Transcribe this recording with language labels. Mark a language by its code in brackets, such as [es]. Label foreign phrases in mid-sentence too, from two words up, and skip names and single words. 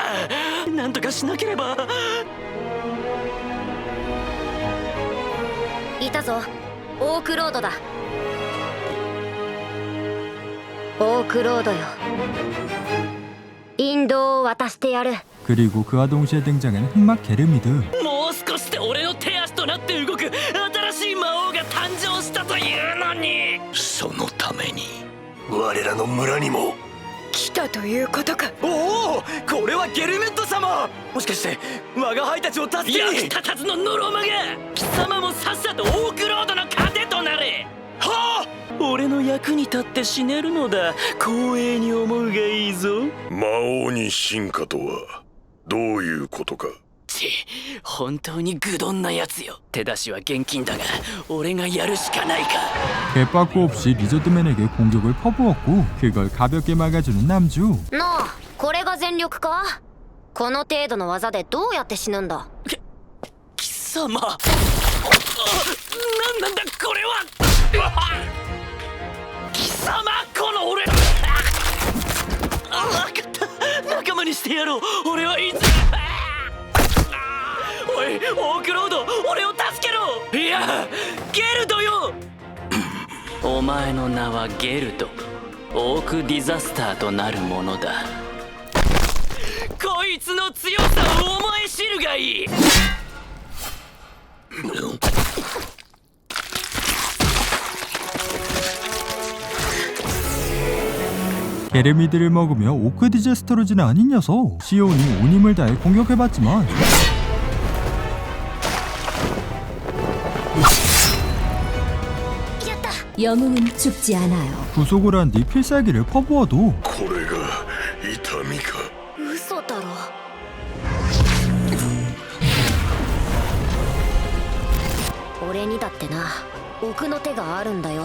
[ja] なんとかしなければ。いたぞ。オークロードだ。オークロードよ。引導を渡してやる。 [ko] 그리고 그와 동시에 등장하는 흑막 게르미드. [ja] もう少しで俺の手足となって動く新しい魔王が誕生したというのに。そのために我らの村にも来たということか。おお、これはゲルミュッド様。もしかして我が輩たちを助けに。役立たずのノロマが貴様もさっさとオークロードの糧となれ。はあ、俺の役に立って死ねるのだ。光栄に思うがいいぞ。魔王に進化とはどういうことか。本当に愚鈍なやつよ。手出しは厳禁だが俺がやるしかないか。 [ko] 개빠꾸 없이 리저드맨에게 공격을 퍼부었고 그걸 가볍게 막아주는 남주. [ja] なあ、これが全力か？この程度の技でどうやって死ぬんだ？貴様、なんなんだこれは。貴様、この俺。分かった、仲間にしてやろう。俺はいつ。おい、オークロード、俺を助けろ。いや、ゲルドよ。お前の名はゲルド。オークディザスターとなるものだ。こいつの強さを思い知るがいい。 [ko] 게르미드를 먹으며 오크 디제스터로 진화한 이 녀석. 시온이 온 힘을 다해 공격해봤지만 영웅은 죽지 않아요. 구속을 한 뒤 필살기를 퍼부어도 [ja] これが痛みか。嘘だろ。俺にだってな、奥の手があるんだよ。